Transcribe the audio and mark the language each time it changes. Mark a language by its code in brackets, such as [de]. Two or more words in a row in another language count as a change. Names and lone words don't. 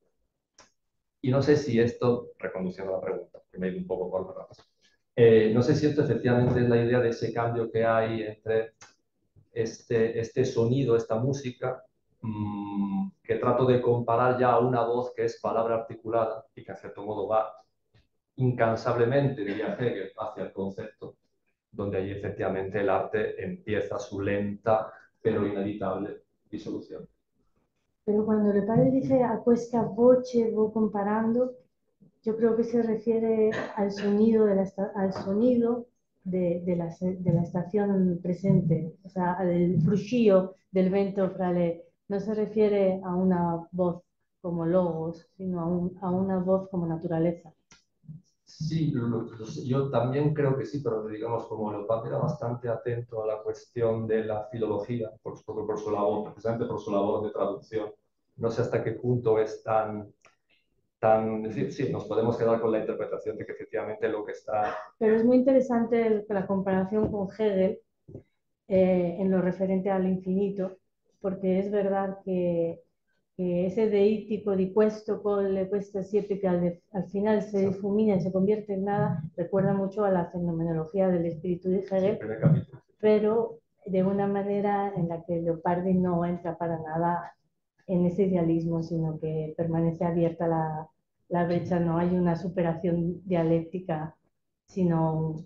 [es] Y no sé si esto, reconduciendo la pregunta, que me he ido un poco por la razón, no sé si esto efectivamente es la idea de ese cambio que hay entre este sonido, esta música, que trato de comparar ya a una voz que es palabra articulada y que en cierto modo va incansablemente, diría Hegel, hacia el concepto, donde ahí efectivamente el arte empieza su lenta pero inevitable disolución. Pero cuando Leopardi dice [it] a questa voce [es] voy comparando, yo creo que se refiere al sonido al sonido de la estación presente, o sea, al [it] fruscio del vento frale. [es] No se refiere a una voz como logos, sino a una voz como naturaleza. Sí, yo también creo que sí, pero digamos, como Leopardi era bastante atento a la cuestión de la filología, por su labor, precisamente por su labor de traducción, no sé hasta qué punto es tan, sí, nos podemos quedar con la interpretación de que efectivamente lo que está... Pero es muy interesante la comparación con Hegel en lo referente al infinito, porque es verdad que ese deítico [it] di questo colle, questa siepe, [es] que al final se difumina y se convierte en nada, recuerda mucho a la fenomenología del espíritu de Hegel, pero de una manera en la que Leopardi no entra para nada en ese idealismo, sino que permanece abierta la brecha, no hay una superación dialéctica, sino...